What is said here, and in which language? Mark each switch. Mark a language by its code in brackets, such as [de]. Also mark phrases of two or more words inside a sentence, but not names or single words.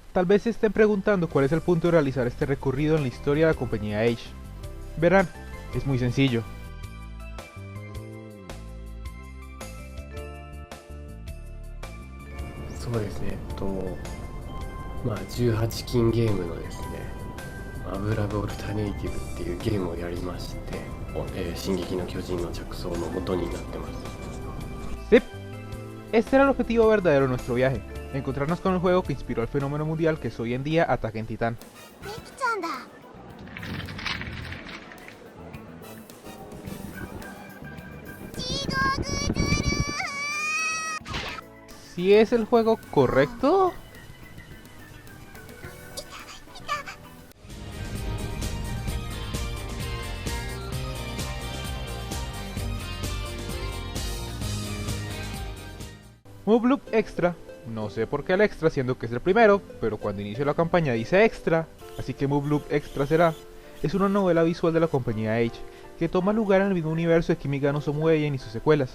[es] Tal vez se estén preguntando cuál es el punto de realizar este recorrido en la historia de la compañía Age. Verán, es muy sencillo. [ja] まあ、18禁ゲームのですね、アブラブオルタネイティブっていうゲームをやりまして、進撃の巨人の着想の元になってます。 [es] Sí, este era el objetivo verdadero de nuestro viaje, encontrarnos con el juego que inspiró el fenómeno mundial que es hoy en día Ataque en Titán. [ja] ミキちゃんだ。地獄ズル [es] ¿Si es el juego correcto? Move Loop Extra, no sé por qué el extra siendo que es el primero, pero cuando inicio la campaña dice extra, así que Move Loop Extra será, es una novela visual de la compañía Age, que toma lugar en el mismo universo de Kimi ga no Somouei y sus secuelas.